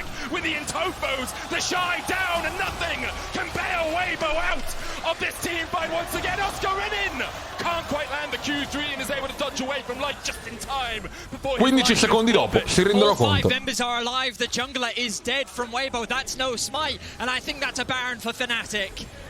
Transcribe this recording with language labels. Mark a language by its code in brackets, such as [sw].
[en] With the Intofos, the Shy down and nothing can bail Weibo out of this team fight once again. Oscarinin can't quite land the Q3 and is able to dodge away from Light just in time. [it] 15 secondi dopo si rendono conto. [en] 5 members are alive. The jungler is dead from Weibo. That's no smite, and I think that's a Baron for Fnatic.